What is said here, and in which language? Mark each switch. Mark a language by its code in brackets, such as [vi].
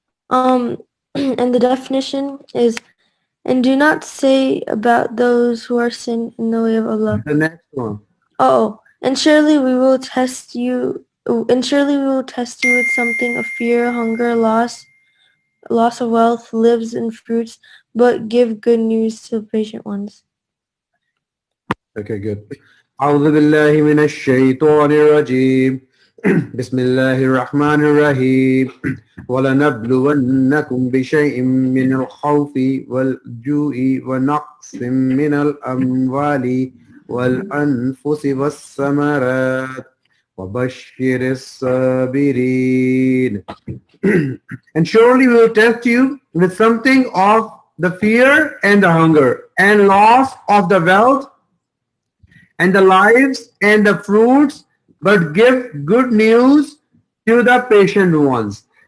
[en] And the definition is, and do not say about those who are sin in the way of Allah. The next one. And surely we will test you. And surely we will test you with something of fear, hunger, loss of wealth, lives and fruits. But give good news to the patient ones. Okay, good. [ar] أعوذ بالله من الشيطان الرجيم بسم الله الرحمن الرحيم ولنبلونكم بشيء من الخوف والجوع ونقص من الأموال والأنفس والثمرات وبشر الصابرين. [en] And surely we will test you with something of the fear and the hunger and loss of the wealth and the lives and the fruits, but give good news to the patient ones.